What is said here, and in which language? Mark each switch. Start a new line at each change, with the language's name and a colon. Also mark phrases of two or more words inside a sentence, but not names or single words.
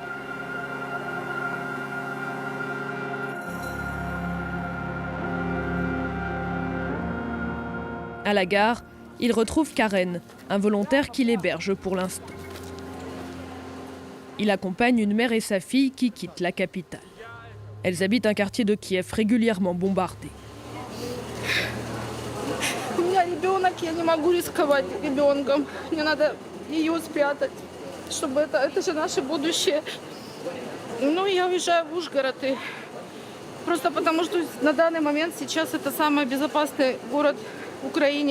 French: À la gare, il retrouve Karen, un volontaire qui l'héberge pour l'instant. Il accompagne une mère et sa fille qui quittent la capitale. Elles habitent un quartier de Kiev régulièrement bombardé.
Russian: У меня ребенок, я не могу рисковать ребенком. Мне надо ее спрятать, чтобы это же наше будущее. Ну, я уезжаю в Ужгород, и просто потому что на данный момент сейчас это самый безопасный город в Украине.